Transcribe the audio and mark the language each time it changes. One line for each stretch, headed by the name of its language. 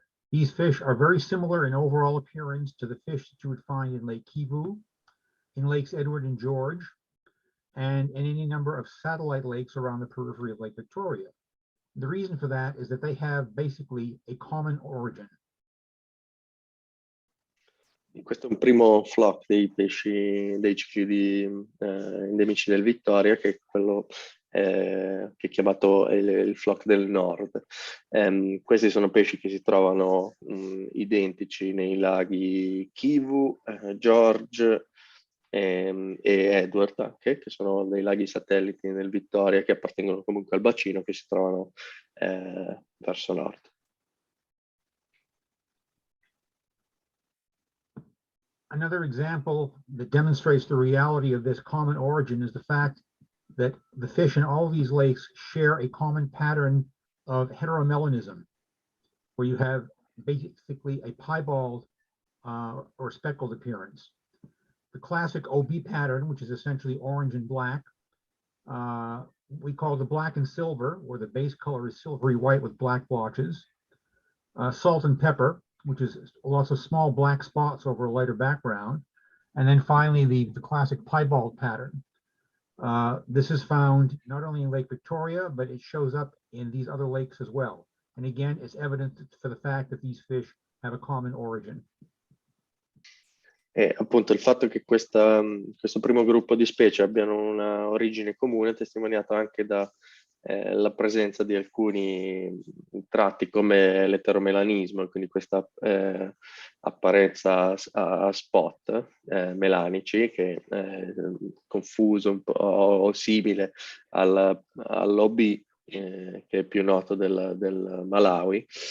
English: These fish are very similar in overall appearance to the fish that you would find in Lake Kivu, in Lakes Edward and George, and in any number of satellite lakes around the periphery of Lake Victoria. The reason for that is that they have basically a common origin.
Italian: Questo è un primo flock dei pesci, dei ciclidi endemici del Vittoria, che è quello che è chiamato il flock del nord. Questi sono pesci che si trovano identici nei laghi Kivu, George e Edward anche, che sono dei laghi satelliti nel Vittoria che appartengono comunque al bacino, che si trovano verso nord.
English: Another example that demonstrates the reality of this common origin is the fact that the fish in all these lakes share a common pattern of heteromelanism, where you have basically a piebald or speckled appearance. The classic OB pattern, which is essentially orange and black, we call the black and silver, where the base color is silvery white with black blotches. Salt and pepper, which is lots of small black spots over a lighter background. And then finally, the classic piebald pattern. This is found not only in Lake Victoria, but it shows up in these other lakes as well. And again, it's evident for the fact that these fish have a common origin.
Italian: E appunto il fatto che questo primo gruppo di specie abbiano una origine comune è testimoniato anche dalla presenza di alcuni tratti come l'eteromelanismo, quindi questa apparenza a spot melanici, che è confuso un po' o simile all'OB, che è più noto del Malawi.